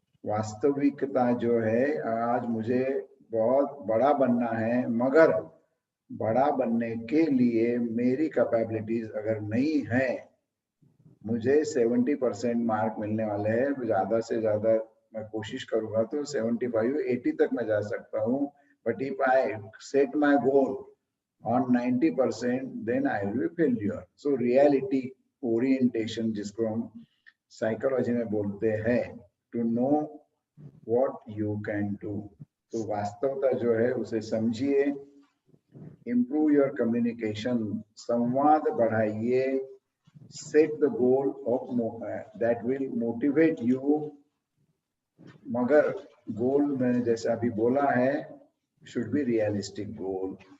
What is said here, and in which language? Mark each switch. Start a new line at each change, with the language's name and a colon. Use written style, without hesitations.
Hindi: वास्तविकता जो है, आज मुझे बहुत बड़ा बनना है, मगर बड़ा बनने के लिए मेरी कैपेबिलिटीज अगर नहीं है, मुझे 70% मार्क मिलने वाले हैं, ज्यादा से ज्यादा मैं कोशिश करूंगा तो 75-80 तक मैं जा सकता हूँ,
English: But if I set my goal on 90% then I will be failure. So reality orientation,
Hindi: जिसको हम साइकोलॉजी में बोलते हैं,
English: to know what you can do.
Hindi: तो वास्तवता जो है उसे समझिए,
English: improve your communication,
Hindi: संवाद बढ़ाइए,
English: set the goal of that will motivate you,
Hindi: मगर गोल मैंने जैसे अभी बोला है
English: should be realistic goal।